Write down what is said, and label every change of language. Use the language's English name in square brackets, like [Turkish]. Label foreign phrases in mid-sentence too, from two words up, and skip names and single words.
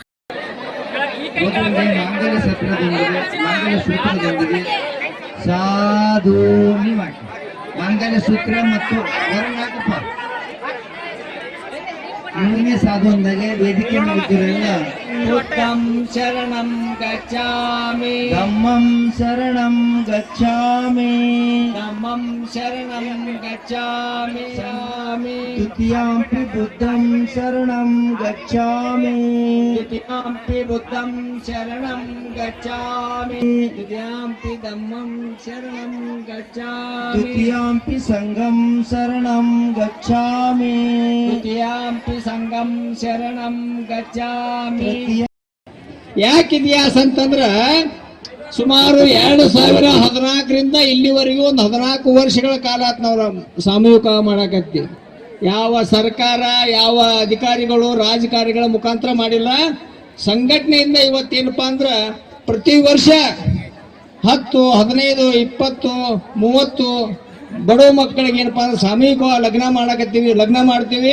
[Kannada] ಮೂರನೇ ಸಾಧು ಅಂದಾಗ ವೇದಿಕೆ ಮಾಡಿದ್ದೀರಲ್ಲ. [Pali] ಬುದ್ಧಂ ಶರಣಂ ಗಚ್ಚಾಮಿ ಧಮ್ಮಂ ಶರಣಂ ಗಚ್ಚಾಮಿ ಧಮ್ಮಂ ಶರಣಂ ಗಚ್ಚಾಮಿ ದ್ವಿತೀಯಾಂಪಿ ಬುದ್ಧಂ ಶರಣಂ ಗಚ್ಚಾಮಿ ದ್ವಿತೀಯಾಂಪಿ ಬುದ್ಧಂ ಶರಣಂ ಗಚ್ಚಾಮಿ ದ್ವಿತೀಯಾಂಪಿ ಧಮ್ಮಂ ಶರಣಂ ಗಚ್ಚಾಮಿ ದ್ವಿತೀಯಾಂಪಿ ಸಂಘಂ ಶರಣಂ ಗಚ್ಚಾಮಿ ದ್ವಿತೀಯಾಂಪಿ ಸಂಘಂ ಶರಣಂ ಗಚ್ಚಾಮಿ. [Kannada] ಯಾಕೆ ಇತಿಹಾಸ ಅಂತಂದ್ರ ಸುಮಾರು 2014ರಿಂದ ಇಲ್ಲಿವರೆಗೂ ಒಂದು 14 ವರ್ಷಗಳ ಕಾಲ ನಾವು ಸಾಮೂಹಿಕ ಮಾಡಕತ್ತೀವಿ. ಯಾವ ಸರ್ಕಾರ ಯಾವ ಅಧಿಕಾರಿಗಳು ರಾಜಕಾರಿಗಳ ಮುಖಾಂತರ ಮಾಡಿಲ್ಲ. ಸಂಘಟನೆಯಿಂದ ಇವತ್ತೇನಪ್ಪಾ ಅಂದ್ರ ಪ್ರತಿ ವರ್ಷ 10, 15, 20, 30 ಬಡವ ಮಕ್ಕಳಿಗೆ ಏನಪ್ಪಾ ಅಂದ್ರೆ ಸಾಮೂಹಿಕ ಲಗ್ನ ಮಾಡ್ತೀವಿ.